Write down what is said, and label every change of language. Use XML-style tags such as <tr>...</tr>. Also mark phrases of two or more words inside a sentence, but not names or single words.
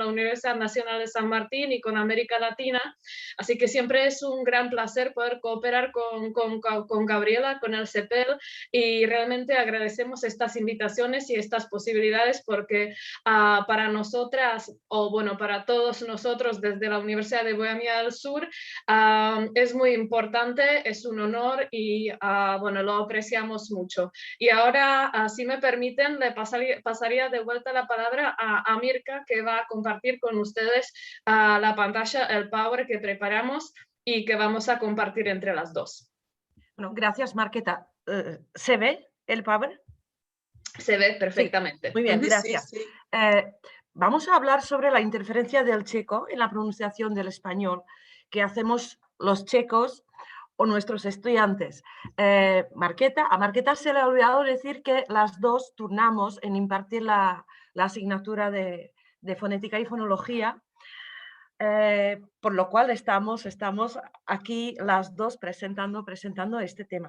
<es>Universidad Nacional de San Martín y con América Latina, así que siempre es un gran placer poder cooperar con Gabriela, con el CEPEL, y realmente agradecemos estas invitaciones y estas posibilidades porque para nosotras, o bueno, para todos nosotros desde la Universidad de Bohemia del Sur, es muy importante, es un honor y bueno, lo apreciamos mucho. Y ahora, si me permiten, le pasaría de vuelta la palabra a Mirka, que va a compartir con ustedes la pantalla, el Power que preparamos y que vamos a compartir entre las dos. Bueno, gracias, Markéta. ¿Se ve el Power? Se ve perfectamente. Sí, muy bien, gracias. Sí. vamos a hablar sobre la interferencia del checo en la pronunciación del español que hacemos los checos o nuestros estudiantes. A Marqueta se le ha olvidado decir que las dos turnamos en impartir la asignatura de fonética y fonología, por lo cual estamos aquí las dos presentando este tema.</es>